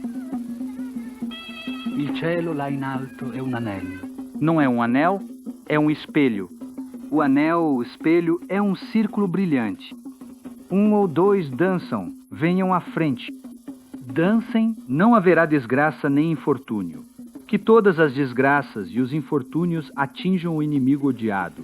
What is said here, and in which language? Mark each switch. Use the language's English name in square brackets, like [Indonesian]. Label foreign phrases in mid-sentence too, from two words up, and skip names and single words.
[Italian] Il cielo là in alto è un anello. [Portuguese] Não é um anel, é um espelho. O anel, o espelho, é um círculo brilhante. 1 ou 2 dançam, venham à frente. Dancem, não haverá desgraça nem infortúnio. Que todas as desgraças e os infortúnios atinjam o inimigo odiado.